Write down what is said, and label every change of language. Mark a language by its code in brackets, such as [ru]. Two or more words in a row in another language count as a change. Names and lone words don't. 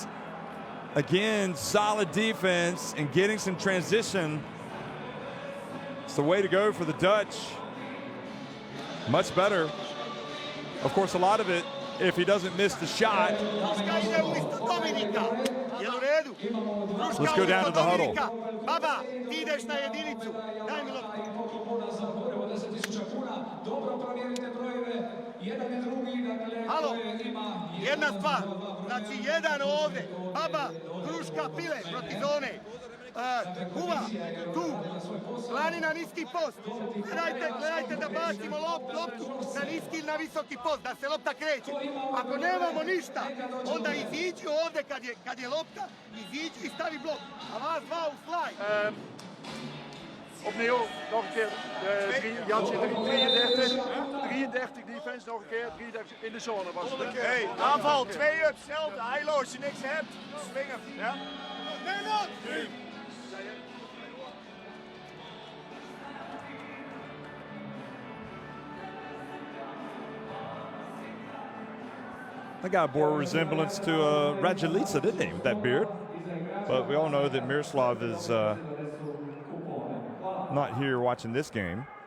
[en] Again, solid defense and getting some transition. It's the way to go for the Dutch. Much better. Of course, a lot of it, if he doesn't miss the shot. Let's go down to the huddle. [sr] Baba, ti ideš na jedinicu. Daj mi loptu. Halo, jedna stvar. Znači, jedan ovde. Baba, Kruška, Pile, protiv zone. Kuva, tu. Lani na niski post. Gledajte da bacimo loptu na niski ili na visoki post, da se lopta kreće. Ako nemamo ništa, onda iziđi ovde kad je lopta, iziđi i stavi blok. A vas dva u slaj. [nl] Opnieuw, nog een keer. Jantje 33 defense, nog een keer. 33 in de zone was het. Hey, aanval, 2 up, hetzelfde. Heilo, als je niks hebt, swingen. Ja? Nee, [en] That guy bore a resemblance to Raduljica, didn't he, with that beard? But we all know that Miroslav is not here watching this game.